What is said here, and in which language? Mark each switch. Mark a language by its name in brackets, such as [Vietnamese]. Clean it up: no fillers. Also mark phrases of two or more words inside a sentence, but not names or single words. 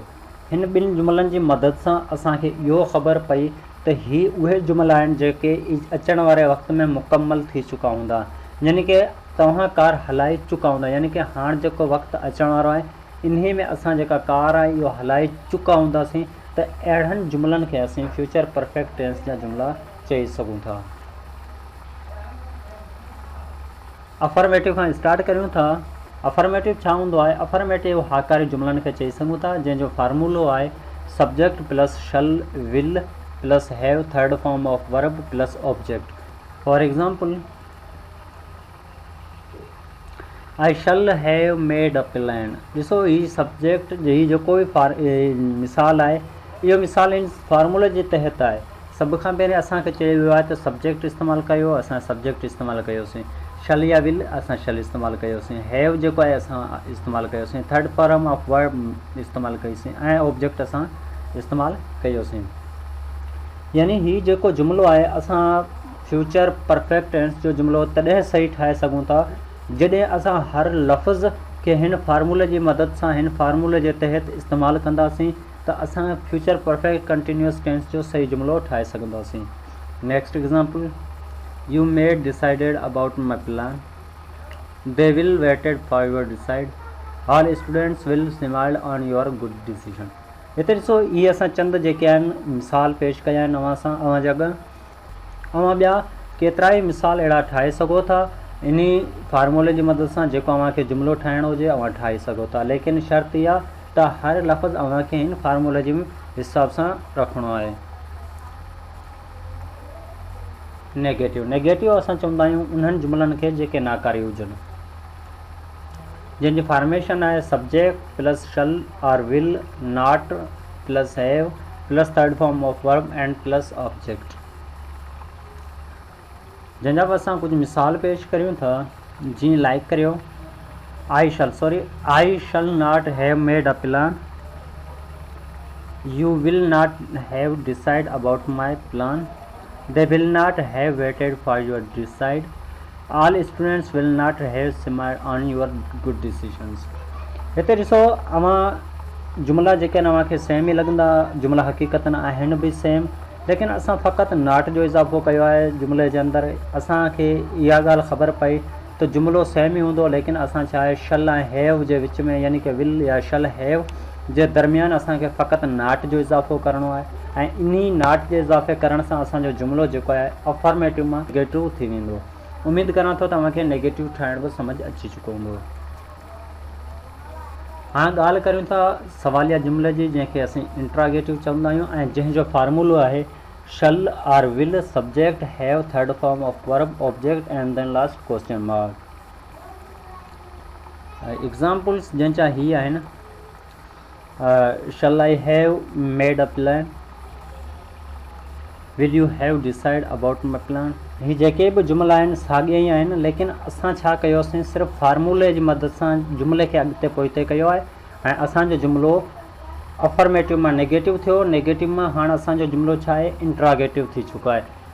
[Sindhi] हिन ॿिनि जुमिलनि जी मदद सां असांखे इहो ख़बर पई त ही उहे जुमिला आहिनि जेके अचण वारे वक़्त में मुकमल थी चुका हूंदा, यानी कि तव्हां कार हलाए चुका हूंदा, यानी कि हाणे जेको वक़्तु अचण वारो आहे इन्ही में असां जेका कार आहे इहो हलाए चुका हूंदासीं। त अहिड़नि जुमिलनि खे असीं [English] future perfect tense [Sindhi] जा जुमिला चई सघूं था। अफर्मेटिव खां स्टार्ट करियूं था। अफर्मेटिव छा हूंदो आहे? अफर्मेटिव हाकारी जुमिलनि खे चई सघूं था जंहिंजो फार्मूलो आहे [English] subject plus shall will plus have third form of verb plus object. For example, I shall have made a plan. [Sindhi] ॾिसो हीउ सब्जेक्ट जी जेको बि मिसाल आहे, इहो मिसाल इन फार्मूले जे तहत आहे। सभ खां पहिरीं असांखे चयो वियो आहे त सब्जेक्ट इस्तेमालु कयो, असां सब्जेक्ट इस्तेमालु कयोसीं। शल या विल असां शल इस्तेमालु कयोसीं। हैव जेको आहे असां इस्तेमालु कयोसीं। [English] third form of verb [Sindhi] इस्तेमालु कईसीं ऐं ऑब्जेक्ट असां इस्तेमालु कयोसीं। यानी हीउ जेको जुमिलो आहे असां [English] future perfect tense [Sindhi] जो जुमिलो तॾहिं सही ठाहे सघूं था जॾहिं असां हर लफ़्ज़ खे हिन फार्मूले जी मदद सां, हिन फार्मूले जे तहत इस्तेमालु कंदासीं त असां [English] future perfect continuous tense [Sindhi] जो सही जुमिलो ठाहे सघंदासीं। [English] next example, You may decided about my plan. They will waited for your decide. All students will smile on your good decision. [Sindhi] हिते ॾिसो इहे असां चंद जेके आहिनि मिसाल पेश कया आहिनि अव्हां सां, अव्हां जा अव्हां ॿिया केतिरा ई मिसाल अहिड़ा ठाहे सघो था। इन फार्मूले जी मदद सां जेको अव्हांखे जुमिलो ठाहिणो हुजे अव्हां ठाहे सघो था, लेकिन शर्त इहा त हर लफ़्ज़ अव्हांखे हिन फार्मूले जे हिसाब सां रखिणो आहे। नेगेटिव असां चवंदा आहियूं उन्हनि जुमिलनि खे जेके नाकारी हुजनि, जंहिंजी फॉर्मेशन आहे [English] subject plus shall [Sindhi] और [English] will not plus have plus third form of verb and plus object. [Sindhi] जंहिंजा बि असां कुझु मिसाल पेश करियूं था, जीअं लाइक करियो, [English] I shall not have made a plan. You will not have decide about my plan. They will not have waited for your decide. All students will not have smiled on your good decisions. [Sindhi] हिते ॾिसो अव्हां जुमिला जेके अव्हांखे सेम ई लॻंदा, जुमिला हक़ीक़तन आहिनि बि सेम, लेकिन असां फ़क़ति नॉट जो इज़ाफ़ो कयो आहे जुमिले जे अंदरि। असांखे इहा ॻाल्हि ख़बर पई त जुमिलो सेम ई हूंदो, लेकिन असां छा आहे शल ऐं हैव जे विच में, यानी कि विल या शल हैव जे दरमियान असांखे फ़क़ति नाट जो इज़ाफ़ो करिणो आहे ऐं इन नाट जे इज़ाफ़े करण सां असांजो जुमिलो जेको आहे अफर्मेटिव मां नेगेटिव थी वेंदो। उमेदु करां थो तव्हांखे नेगेटिव ठाहिण बि सम्झ अची चुको हूंदो। हाणे ॻाल्हि करियूं था सवालिया जुमिले जी, जंहिंखे असीं इंट्रागेटिव चवंदा आहियूं ऐं जंहिंजो फार्मूलो आहे [English] shall or will subject have third form of verb object and then last question mark. [Sindhi] एग्ज़ाम्पल्स जंहिंजा हीअ आहिनि, [English] shall I have made a plan? Will you have decide about my plan? [Sindhi] ही जेके बि जुमिला आहिनि साॻिया ई आहिनि, लेकिन असां छा कयोसीं, सिर्फ़ु फार्मूले जी मदद सां जुमिले खे अॻिते पोइते कयो आहे ऐं असांजो जुमिलो अफर्मेटिव मां नेगेटिव थियो, नेगेटिव मां हाणे असांजो जुमिलो छा आहे इंट्रागेटिव थी चुको आहे।